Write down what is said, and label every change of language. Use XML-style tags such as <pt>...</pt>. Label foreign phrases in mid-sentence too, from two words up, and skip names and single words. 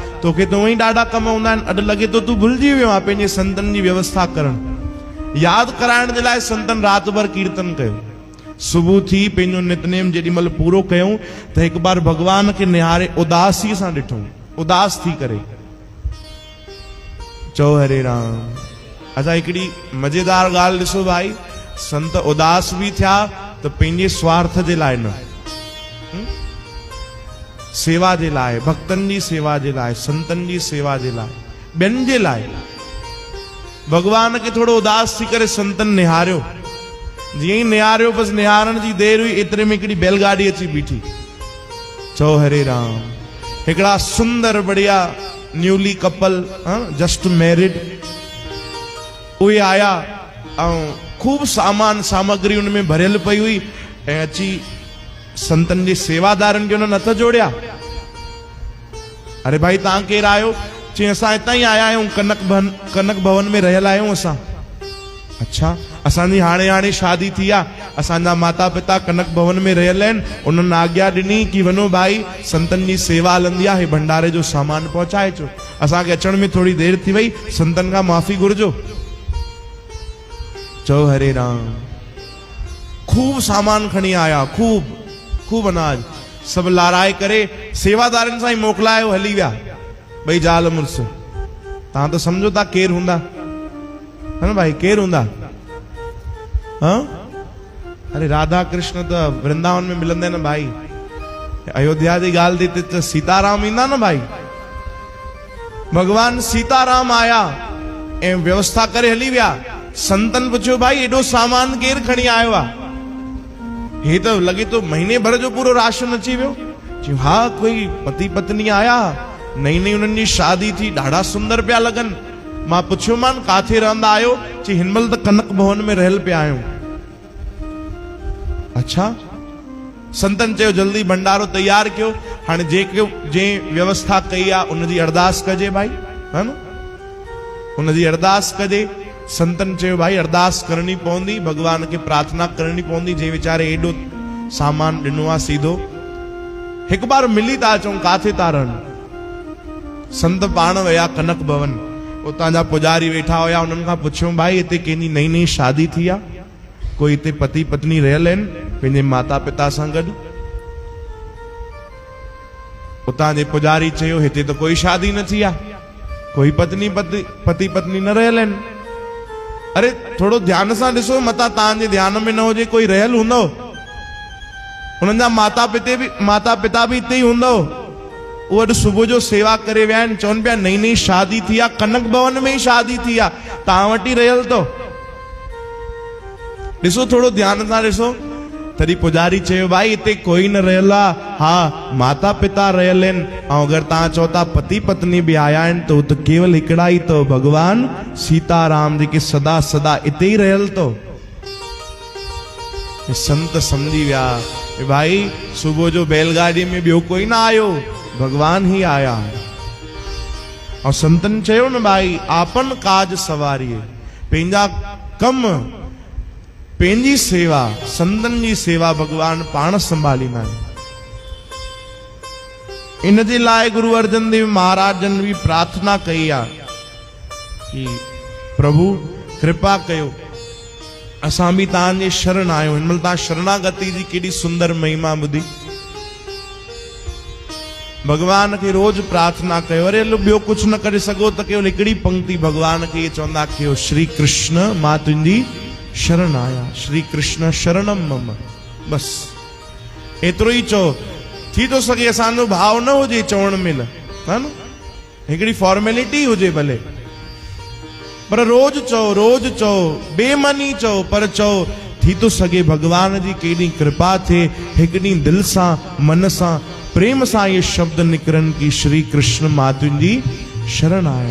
<sd>तोखे त उहे ई ॾाढा कम हूंदा आहिनि, अॼु लॻे थो तूं भुलिजी वियो आहे पंहिंजे संतनि जी व्यवस्था करणु। यादि कराइण जे लाइ संतन राति भर कीर्तन कयो। सुबुह थी, पंहिंजो नितनेम जेॾी महिल पूरो कयूं त हिकु बार भगवान खे निहारे उदासीअ सां ॾिठूं, उदास थी करे। चओ हरे राम। अच्छा, हिकिड़ी मज़ेदार ॻाल्हि ॾिसो भाई, संत उदास बि थिया त पंहिंजे स्वार्थ जे लाइ न, सेवा जे लाइ, भक्तनि जी सेवा जे लाइ, संतनि जी सेवा जे लाइ, ॿियनि जे लाइ। भगवान खे थोरो उदास थी करे संतनि निहारियो। जीअं ई निहारियो, बसि निहारण जी देरि हुई, एतिरे में हिकिड़ी बैलगाॾी अची बीठी। चओ हरे राम। हिकिड़ा सुंदर बढ़िया</sd> <en>newly couple, just married,</en> <sd>उहे आया ऐं खूब सामान सामग्री उनमें भरियल पई हुई, ऐं अची संतन जे सेवादारनि खे उन्हनि हथ जोड़िया। अरे भाई तव्हां केरु आहियो? चई असां हितां ई आया आहियूं, कनक भवन में रहियल आहियूं असां। अच्छा, असांजी हाणे शादी थी आहे, असांजा माता पिता कनक भवन में रहियल आहिनि। उन्हनि आज्ञा ॾिनी कि वञो भाई संतनि जी सेवा हलंदी आहे, भंडारे जो सामान पहुचाए अचो। असांखे अचण में थोरी देरि थी वई, संतनि खां माफ़ी घुरिजो। चओ हरे राम। खूब सामान खणी आया, खूब अनाज, सभु लाराए करे सेवादारनि सां ई मोकिलायो, हली विया ॿई ज़ाल मुड़ुस। तव्हां त सम्झो था केरु हूंदा, है न भाई, केरु हूंदा? हाँ, अरे राधा कृष्ण त वृंदावन में मिलंदा न भाई। अयोध्या जी ॻाल्हि थी त सीताराम ईंदा न भाई। भगवान सीताराम आया ऐं व्यवस्था करे हली विया। संतन पुछियो भाई एॾो सामान केरु खणी आयो आहे? हे तो लगे तो महीने भर जो पूरो राशन अची वियो। चयो हा, कोई पति पत्नी आया, नई नई उन्हनि जी शादी थी, ॾाढा सुंदर पिया लॻनि। मां पुछियो मान काथे रहंदा आहियो? चई हिन महिल त कनक भवन में रहियल पिया आहियूं। अच्छा, संतन चयो जल्दी भंडारो तैयार कयो। हाणे जे व्यवस्था कई आहे उनजी अरदास कजे भाई, है न, उनजी अरदास कजे। संतन चयो भाई अरदास करनी पवंदी, भगवान के प्रार्थना करनी पवंदी। जे वीचारे एडो सामान ॾिनो आहे सीधो, हिकु बार मिली था अचूं, काथे था रहनि। संत पाण विया कनक भवन, उतां जा पुजारी वेठा हुया, उन्हनि खां पुछियो भाई हिते कंहिंजी नई नई शादी थी आहे, कोई हिते पति पत्नी रहियल आहिनि पंहिंजे माता पिता सां गॾु? उतां जे पुजारी चयो हिते त कोई शादी न थी आहे, कोई पति पत्नी न रहियल आहिनि। अरे थोड़ो ध्यान सां ॾिसो, मतां तव्हांजे ध्यान में न हुजे कोई रहियल हूंदो, उन्हनि जा माता पिता बि हिते ई हूंदो। उहो अॼु सुबुह जो सेवा करे विया आहिनि, चवनि पिया नई नई शादी थी आहे, कनक भवन में ई शादी थी आहे, तव्हां वटि ई रहियल तो। ॾिसो थोड़ो ध्यान सां ॾिसो। तॾहिं पुजारी चयो भाई हिते कोई न रहियल आहे, हा माता पिता रहियल आहिनि, ऐं अगरि तव्हां चओ था पति पत्नी बि आया आहिनि त उहो त केवल हिकिड़ा ई तो, भगवान सीताराम जेके सदा सदा हिते ई रहियल तो। संत समझी विया भाई सुबुह जो बैलगाड़ी में ॿियो कोई न आयो, भगवान ही आया। और संतन चयो न भाई</sd> <hi>आपन काज सवारिए,</hi> <sd>पंहिंजा कम पंहिंजी सेवा, संतन जी सेवा भगवान पाण संभालींदा आहिनि। इन जे लाइ गुरु अर्जन देव महाराज जन भी प्रार्थना कई आहे कि प्रभु कृपा कयो, असां भी तव्हांजे शरण आहियूं। हिन महिल तव्हां शरणागति जी केॾी सुंदर महिमा ॿुधी। भगवान के रोज प्रार्थना कयो। अरे लो ॿियो कुछ न करे सघो त केवल हिकिड़ी पंक्ति भगवान के ये चवंदा कयो, श्री कृष्ण मां तुंहिंजी शरण आया,</sd> <sa>श्री कृष्ण शरणम मम।</sa> <sd>बस एतिरो ई चओ। थी तो सके असांजो भाव न हुजे चवण में, न हिकिड़ी फॉर्मेलिटी हुजे भले, पर रोज चओ, बेमनी चओ, पर चओ। थी तो सके भगवान जी केॾी कृपा थे, हिकु ॾींहुं दिल सां मन सां प्रेम सां ये शब्द निकरन की</sd> <sa>श्री कृष्ण</sa> <sd>मां तुंहिंजी शरण आया।</sd>